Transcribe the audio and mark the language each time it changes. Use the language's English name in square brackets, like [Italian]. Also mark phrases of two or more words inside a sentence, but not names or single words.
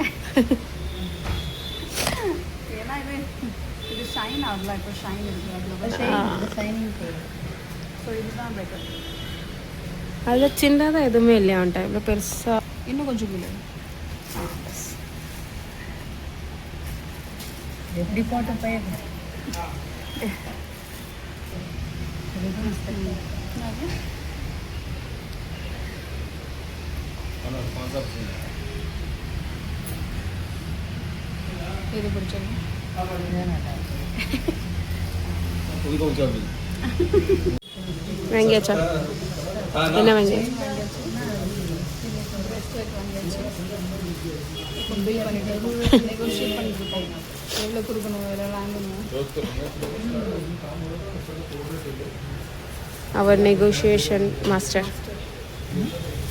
[Tamil] ஏன்னா இது ஷைன் ஆகல, இப்போ ஷைன் இருக்குது அவ்வளோ. ஷைனிங் போயிடும். ஸோ இதுதான் பெட்டர். அதில் சின்னதாக எதுவுமே இல்லையா அவன்ட்ட? இவ்வளோ பெருசாக இன்னும் கொஞ்சம் கீழே. எப்படி போட்டு போயிடும். [Hindi] कौन सा पसंद है? [Tamil] இது பிடிச்சிருக்கு. இது நல்லா இருக்கு. [Hindi] उनको क्या भी [Tamil] வாங்கியாச்சா? [Hindi] हाँ [Tamil] என்ன [Hindi] ना [Tamil] வாங்கியாச்சு? பிரேஸ்லெட் வாங்கியாச்சு. இப்போ பில் பண்ணிட்டு நெகோஷியேட் பண்ணிட்டு இருக்கோம். எவ்வளோ கொடுக்கணும், எவ்வளோ வாங்கணும். அவர் நெகோஷியேஷன் மாஸ்டர்.